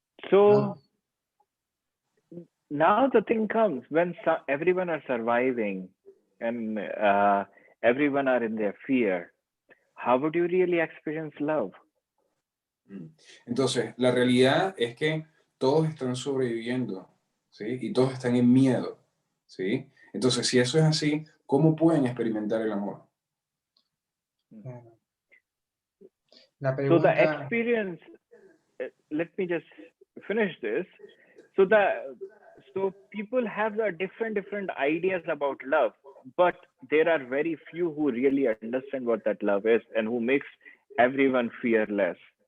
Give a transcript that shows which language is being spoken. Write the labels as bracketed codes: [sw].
[en] So now the thing comes when everyone are surviving and everyone are in their fear. How would you really experience love? [es] Entonces, la realidad es que todos están sobreviviendo, ¿sí? Y todos están en miedo, ¿sí? Entonces, si eso es así, ¿cómo pueden experimentar el amor? La pregunta... [en] So the experience, let me just finish this. So people have different ideas about love, but there are very few who really understand what that love is and who makes everyone fearless.